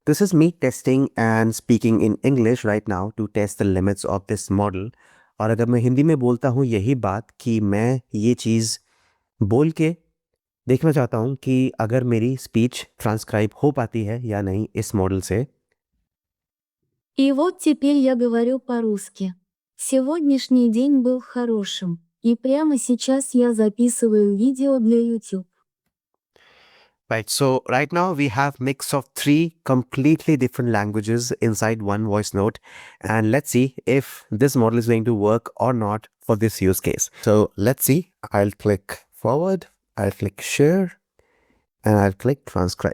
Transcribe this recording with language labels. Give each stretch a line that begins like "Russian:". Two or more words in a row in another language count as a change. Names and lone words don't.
English: This is me testing and speaking in English right now to test the limits of this model.
Hindi: और अगर मैं हिंदी में बोलता हूँ यही बात कि मैं ये चीज़ बोल के देखना चाहता हूँ कि अगर मेरी
English: speech transcribe
Hindi: हो पाती है या नहीं इस मॉडल से.
Russian: И вот теперь я говорю по-русски. Сегодняшний день был хорошим, и прямо сейчас я записываю видео для YouTube.
English: Right, so right now we have mix of three completely different languages inside one voice note, and let's see if this model is going to work or not for this use case. So let's see. I'll click forward, I'll click share, and I'll click transcribe.